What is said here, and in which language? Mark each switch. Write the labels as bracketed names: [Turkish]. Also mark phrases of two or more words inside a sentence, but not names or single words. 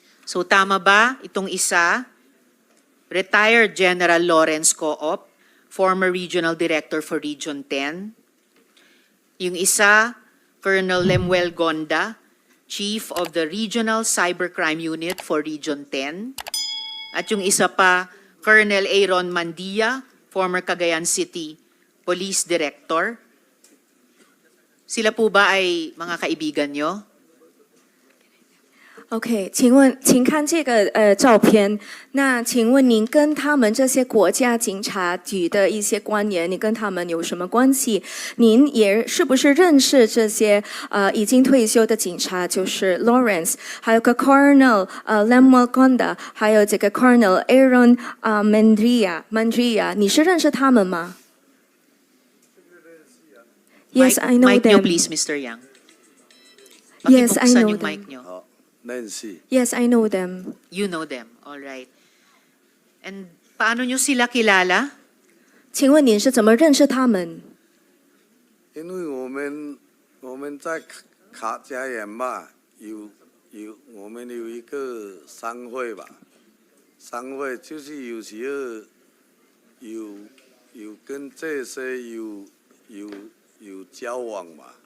[Filipino] So tama ba itong isa? [English] Retired General Lawrence Coop, former Regional Director for Region 10. [Filipino] Yung isa, [English] Colonel Lemuel Gonda, Chief of the Regional Cybercrime Unit for Region 10. [Filipino] At yung isa pa, Colonel Aaron Mandia, [English] former Cagayan City Police Director. [Filipino] Sila po ba ay mga kaibigan nyo? [Chinese] OK， 请看这个照片。那请问您跟他们这些国家警察局的一些官员，你跟他们有什么关系？您也是不是认识这些已经退休的警察，就是 Lawrence， 还有个 Colonel Lemuel Gonda， 还有这个 Colonel Aaron Mandria， 你是认识他们吗 ？ [English] Yes, I know [Filipino] Mic nyo [English] them. please, Mr. Yang. Yes, I [Filipino] Pakibuksan [English] know [Filipino] yung [English] them. [Filipino] mic nyo. [English] Nancy. Yes, I know them. You know them, all right. [Filipino] And paano nyo sila kilala? [Chinese] 请问您是怎么认识他们？因为我们在卡加园嘛，我们有一个商会吧，商会就是有时候有跟这些有交往嘛。